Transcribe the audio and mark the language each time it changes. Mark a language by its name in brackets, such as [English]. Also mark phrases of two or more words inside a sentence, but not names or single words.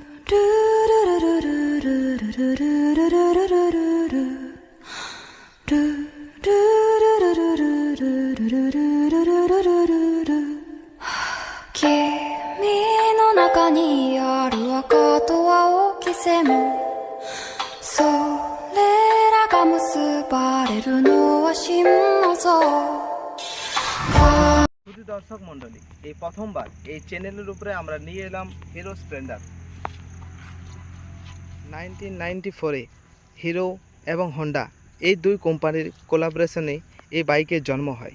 [Japanese] の中にある赤と青き線それらが結ばれるのは真の像 [Bangla] শুধু দর্শক মণ্ডলী, এই প্রথমবার এই চ্যানেলের উপরে আমরা নিয়ে এলাম হিরো স্প্লেন্ডার। 1994-এ হিরো এবং হন্ডা এই দুই কোম্পানির কোলাবোরেশনে এই বাইকের জন্ম হয়।